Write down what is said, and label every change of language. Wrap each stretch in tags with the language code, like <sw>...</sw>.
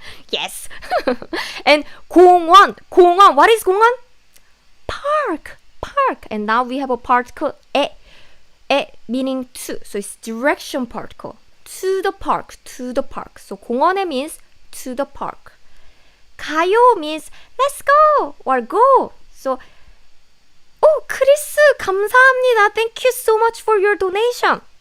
<en>Yes. And 공원. What is 공원? Park. And now we have a particle 에 meaning to. So it's direction particle. To the park. So 공원에 means to the park. 가요 means let's go or go.</en> <ko>So 크리스 감사합니다.</ko> <en>Thank you so much for your donation.</en>